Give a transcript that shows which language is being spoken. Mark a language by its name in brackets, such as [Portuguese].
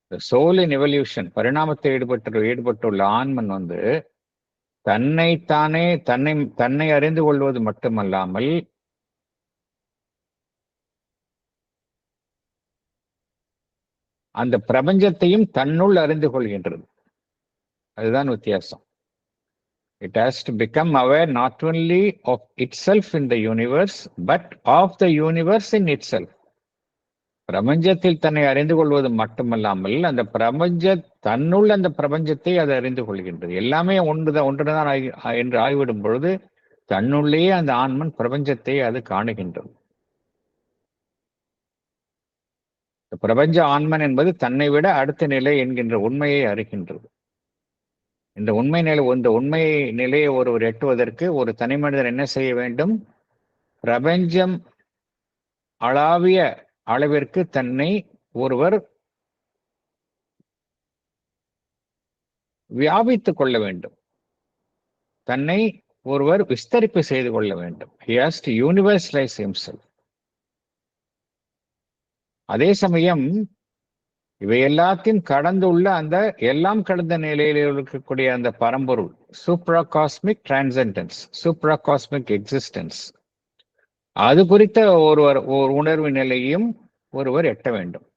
[Tamil] Soul இன் evolution, பரிணாமத்தில் ஈடுபட்டுள்ள ஆன்மன் தன்னைத்தானே தன்னை அறிந்து கொள்வது மட்டுமல்லாமல் அந்த பிரபஞ்சத்தையும் தன்னுள் அறிந்து கொள்கின்றது. அதுதான் வித்தியாசம். [English] It has to become aware not only of itself in the universe, but of the universe in itself. [Tamil] பிரபஞ்சத்தில் தன்னை அறிந்து கொள்வது மட்டுமல்லாமல் அந்த தன்னுள் அந்த பிரபஞ்சத்தை அது அறிந்து கொள்கின்றது. எல்லாமே ஒன்றுதான் என்று ஆய்விடும் பொழுது தன்னுள்ளேயே அந்த ஆன்மன் பிரபஞ்சத்தை அது காணுகின்றது. பிரபஞ்ச ஆன்மன் என்பது தன்னை விட அடுத்த நிலை என்கின்ற உண்மையை அறிகின்றது. இந்த உண்மை நிலையை ஒருவர் எட்டுவதற்கு ஒரு தனி மனிதன் என்ன செய்ய வேண்டும்? பிரபஞ்சம் அளவிய அளவிற்கு தன்னை ஒருவர் வியாபித்துக் கொள்ள வேண்டும். தன்னை ஒருவர் விஸ்தரிப்பு செய்து கொள்ள வேண்டும். [English] He has to universalize himself. [Tamil] அதே சமயம் இவை எல்லாத்தையும் கடந்துள்ள அந்த எல்லாம் கடந்த நிலையில் இருக்கக்கூடிய அந்த பரம்பொருள், சூப்ரா காஸ்மிக் டிரான்சென்டன்ஸ், சூப்ரா காஸ்மிக் எக்ஸிஸ்டன்ஸ், அது குறித்த ஒரு உணர்வு நிலையும் ஒருவர் எட்ட வேண்டும்.